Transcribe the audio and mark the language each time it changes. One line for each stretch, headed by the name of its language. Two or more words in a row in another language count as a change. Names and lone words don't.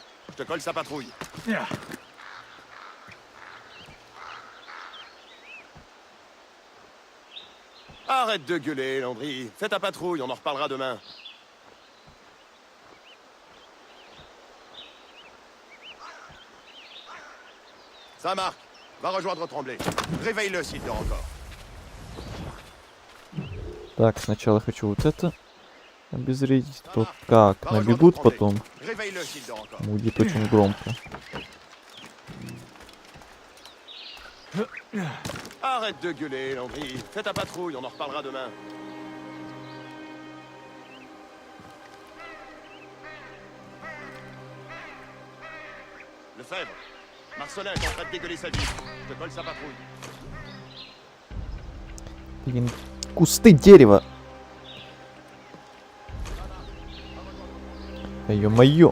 French: Je te colle sa patrouille. Arrête de gueuler, Landry. Fais ta patrouille, on en reparlera demain. Ça marque. Va rejoindre Tremblay. Réveille-le s'il dort encore.
Russian: Так, сначала хочу вот это обезвредить. Тут как? Набегут потом. Будет очень громко.
French: Arrête de gueuler, Landry. Fais ta patrouille, on en reparlera demain. Lefebvre, Marcelin est en train de dégueuler sa vie. Je te colle sa patrouille.
Russian: Блин, кусты дерева. Да ё-моё.